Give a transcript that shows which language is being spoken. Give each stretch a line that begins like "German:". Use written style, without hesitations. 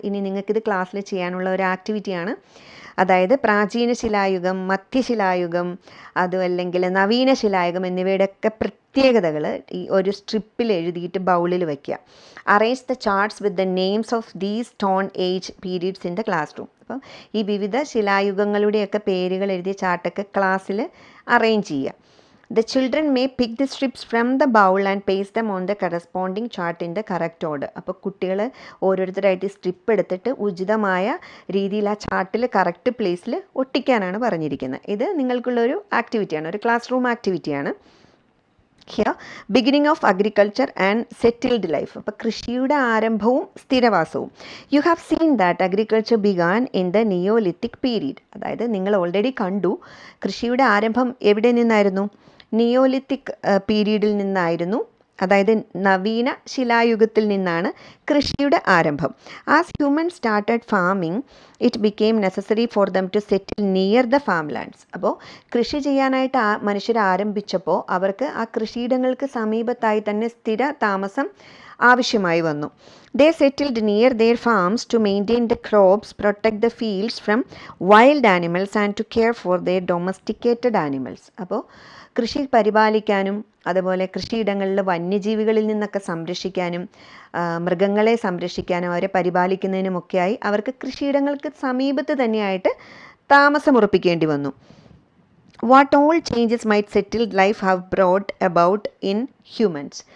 Malayalam: ഇനി നിങ്ങൾക്കിത് ക്ലാസ്സിൽ ചെയ്യാനുള്ള ഒരു ആക്ടിവിറ്റിയാണ്. അതായത് പ്രാചീന ശിലായുഗം, മധ്യശിലായുഗം, അതുമല്ലെങ്കിൽ നവീന ശിലായുഗം എന്നിവയുടെയൊക്കെ പ്രത്യേകതകൾ ഈ ഒരു സ്ട്രിപ്പിൽ എഴുതിയിട്ട് ബൗളിൽ വയ്ക്കുക.
English: Arrange the charts with the names of these stone age periods in the classroom.
Malayalam: അപ്പം ഈ വിവിധ ശിലായുഗങ്ങളുടെയൊക്കെ പേരുകൾ എഴുതിയ ചാർട്ടൊക്കെ ക്ലാസ്സിൽ അറേഞ്ച് ചെയ്യുക.
English: The children may pick the strips from the bowl and paste them on the corresponding chart in the correct order.
Malayalam: അപ്പോൾ കുട്ടികൾ ഓരോരുത്തരായിട്ട് സ്ട്രിപ്പ് എടുത്തിട്ട് ഉചിതമായ രീതിയിൽ ആ ചാർട്ടിൽ കറക്റ്റ് പ്ലേസിൽ ഒട്ടിക്കാനാണ് പറഞ്ഞിരിക്കുന്നത്. ഇത് നിങ്ങൾക്കുള്ളൊരു ആക്ടിവിറ്റിയാണ്, ഒരു class room ആക്ടിവിറ്റിയാണ്.
English: Here beginning of agriculture and settled life.
Malayalam: അപ്പോൾ കൃഷിയുടെ ആരംഭവും സ്ഥിരവാസവും.
English: You have seen that agriculture began in the neolithic period.
Malayalam: അതായത് നിങ്ങൾ ഓൾറെഡി കണ്ടു, കൃഷിയുടെ ആരംഭം എവിടെ നിന്നായിരുന്നു, നിയോലിത്തിക് പീരീഡിൽ നിന്നായിരുന്നു. അതായത് നവീന ശിലായുഗത്തിൽ നിന്നാണ് കൃഷിയുടെ ആരംഭം.
English: As human started farming it became necessary for them to settle near the farm lands.
Malayalam: അപ്പോൾ കൃഷി ചെയ്യാനായിട്ട് മനുഷ്യർ ആരംഭിച്ചപ്പോൾ അവർക്ക് ആ കൃഷിയിടങ്ങൾക്ക് സമീപത്തായി തന്നെ സ്ഥിര താമസം ആവശ്യമായി വന്നു.
English: They settled near their farms to maintain the crops, protect the fields from wild animals and to care for their domesticated animals.
Malayalam: അപ്പോൾ കൃഷി പരിപാലിക്കാനും അതുപോലെ കൃഷിയിടങ്ങളിൽ വന്യജീവികളിൽ നിന്നൊക്കെ സംരക്ഷിക്കാനും മൃഗങ്ങളെ സംരക്ഷിക്കാനും അവരെ പരിപാലിക്കുന്നതിനുമൊക്കെയായി അവർക്ക് കൃഷിയിടങ്ങൾക്ക് സമീപത്ത് തന്നെയായിട്ട് താമസമുറപ്പിക്കേണ്ടി വന്നു.
English: What all changes might settled life have brought about in humans.